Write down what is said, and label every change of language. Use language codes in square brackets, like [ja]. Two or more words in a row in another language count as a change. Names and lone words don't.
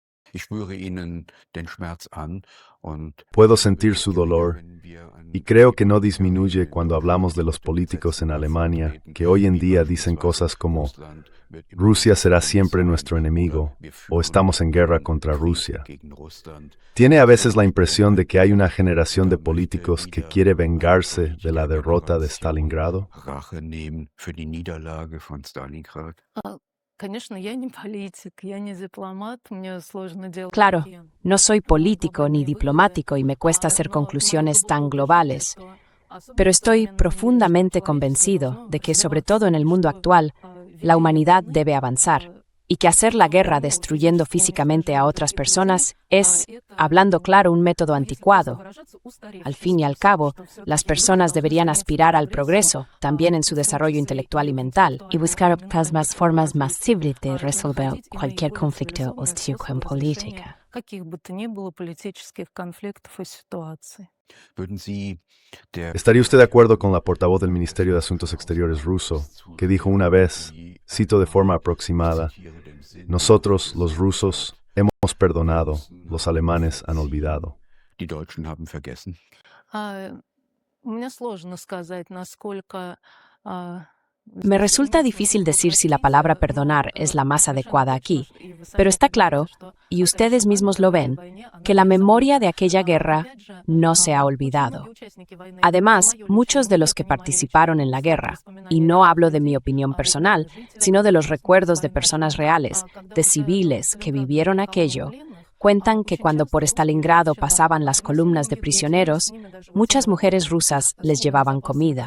[de] Ich spüre ihnen den Schmerz an und [es] Puedo sentir su dolor y creo que no disminuye cuando hablamos de los políticos en Alemania, que hoy en día dicen cosas como Rusia será siempre nuestro enemigo o estamos en guerra contra Rusia. Tiene a veces la impresión de que hay una generación de políticos que quiere vengarse de la derrota de Stalingrado. [de] Rache nehmen für die Niederlage von Stalingrad. [ru] Конечно, я не политик, я не дипломат, мне сложно делать. [es] Claro, no soy político ni diplomático y me cuesta hacer conclusiones tan globales, pero estoy profundamente convencido de que, sobre todo en el mundo actual, la humanidad debe avanzar y que hacer la guerra destruyendo físicamente a otras personas es, hablando claro, un método anticuado. Al fin y al cabo, las personas deberían aspirar al progreso, también en su desarrollo intelectual y mental, y buscar otras formas más civiles de resolver cualquier conflicto o situación política. [ru] Каких бы то ни было политических конфликтов и ситуаций. [de] Würden Sie der [es] ¿Estaría usted de acuerdo con la portavoz del Ministerio de Asuntos Exteriores ruso, que dijo una vez, cito de forma aproximada, nosotros, los rusos, hemos perdonado, los alemanes han olvidado? [de] die Deutschen haben vergessen? [ru] Мне сложно сказать, насколько [es] Me resulta difícil decir si la palabra perdonar es la más adecuada aquí, pero está claro, y ustedes mismos lo ven, que la memoria de aquella guerra no se ha olvidado. Además, muchos de los que participaron en la guerra, y no hablo de mi opinión personal, sino de los recuerdos de personas reales, de civiles que vivieron aquello, cuentan que cuando por Stalingrado pasaban las columnas de prisioneros, muchas mujeres rusas les llevaban comida.